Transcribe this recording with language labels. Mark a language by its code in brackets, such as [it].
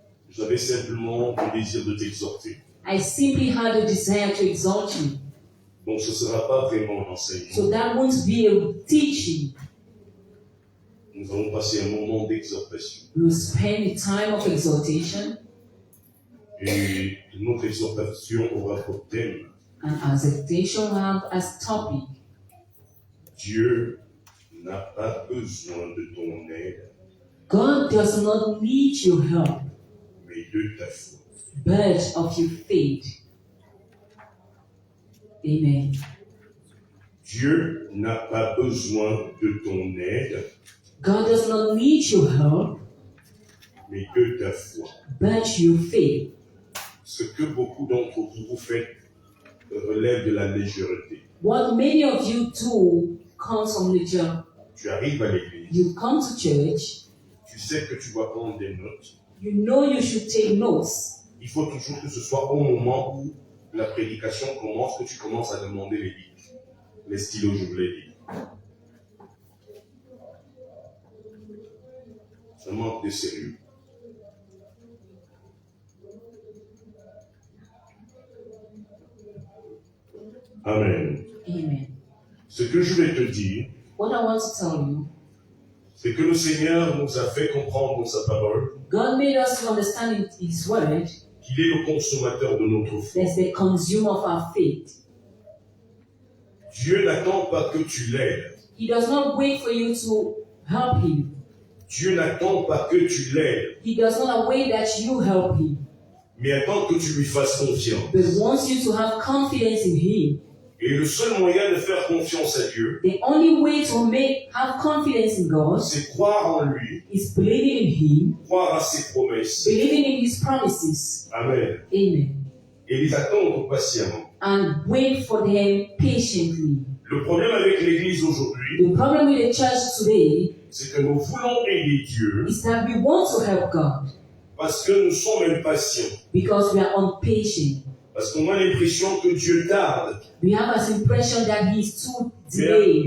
[fr] j'avais simplement le désir de t'exhorter. [en] I simply had a desire to exalt you. [fr] Donc ce ne sera pas vraiment un enseignement. [en] So that won't be a teaching. [fr] Nous allons passer un moment d'exhortation. [en] We'll spend a time of exaltation, [fr] Et notre exhortation aura pour thème [en] and our exaltation will have as topic, [fr] Dieu n'a pas besoin de ton aide, [en] God does not need your help, [fr] mais de ta foi. [en] but of your faith. Amen. [fr] Dieu n'a pas besoin de ton aide, [en] God does not need your help, [fr] mais de ta foi. [en] but your faith. [fr] Ce que beaucoup d'entre vous faites relève de la légèreté. [en] What many of you do comes from the job. [fr] Tu arrives à l'église, [en] You come to church, [fr] tu sais que tu dois prendre des notes. [en] you know you should take notes. [fr] Il faut toujours que ce soit au moment où la prédication commence que tu commences à demander les livres. Les stylos, je voulais dire. Ça manque de sérieux. Amen. Amen. Ce que je vais te dire, [en] What I want to tell you, [fr] c'est que le Seigneur nous a fait comprendre dans sa parole [en] God made us to understand in His Word [fr] qu'il est le consommateur de notre foi. [en] as the consumer of our faith. [fr] Dieu n'attend pas que tu l'aides. [en] He does not wait for you to help Him. [fr] Dieu n'attend pas que tu l'aides, [en] He does not wait that you help Him, [fr] mais attend que tu lui fasses confiance. [en] but wants you to have confidence in Him. [fr] Et le seul moyen de faire confiance à Dieu, [en] The only way to have confidence in God [fr] c'est croire en lui, [en] is believing in Him, [fr] croire à ses promesses. [en] believing in His promises. Amen. Amen. [fr] Et les attendre patiemment. [en] And wait for them patiently. [fr] Le problème avec l'Église aujourd'hui, [en] The problem with the church today [fr] c'est que nous voulons aider Dieu [en] is that we want to help God [fr] parce que nous sommes impatients. [en] because we are impatient. [fr] Parce qu'on a l'impression que Dieu tarde. [en] We have this impression that He is too delayed.